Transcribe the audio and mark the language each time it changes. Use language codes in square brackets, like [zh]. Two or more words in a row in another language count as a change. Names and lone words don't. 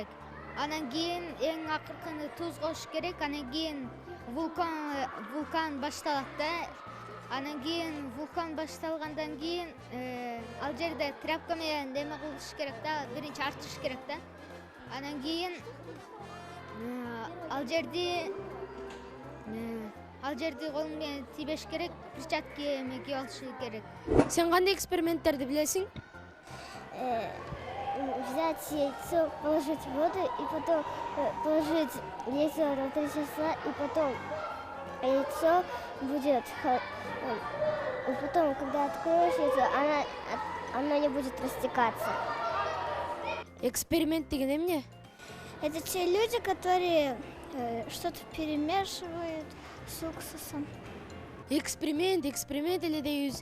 [ky] Анан кийин эң акыркыны туз кош керек, анан кийин вулкан башталат да, Анан кийин вулкан башталгандан кийин ал жерде тряпка менен неме кылыш керек да, биринчи артыш керек да. Анан кийин ал жерди колуң менен тийбеш керек, перчатка эме кийип алыш керек. Сен кандай эксперименттерди билесиң? [ru] Взять яйцо, положить в воду и потом положить яйцо на 3 часа, и потом яйцо будет... И потом, когда откроешь яйцо, оно не будет растекаться. [ky] Эксперимент деген эмне? [ru] Это те люди, которые что-то перемешивают с уксусом. [ky] Эксперимент эле дейбиз.